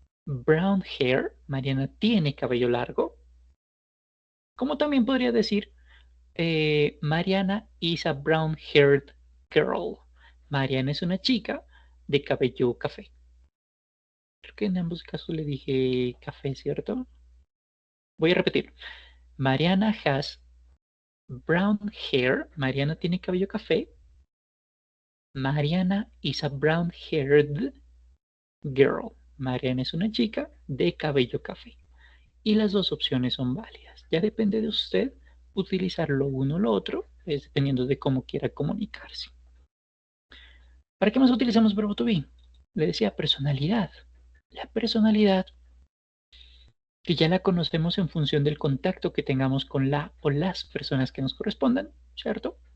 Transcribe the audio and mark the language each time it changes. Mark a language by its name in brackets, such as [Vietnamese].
[English] brown hair, [Spanish] Mariana tiene cabello largo. Como también podría decir, [English] Mariana is a brown-haired girl. [Spanish] Mariana es una chica de cabello café. Creo que en ambos casos le dije café, ¿cierto? Voy a repetir. [English] Mariana has brown hair. [Spanish] Mariana tiene cabello café. [English] Mariana is a brown-haired girl. [Spanish] Mariana es una chica de cabello café. Y las dos opciones son válidas. Ya depende de usted utilizar lo uno o lo otro, dependiendo de cómo quiera comunicarse. ¿Para qué más utilizamos verbo to be? Le decía personalidad. La personalidad, que ya la conocemos en función del contacto que tengamos con la o las personas que nos correspondan, ¿cierto?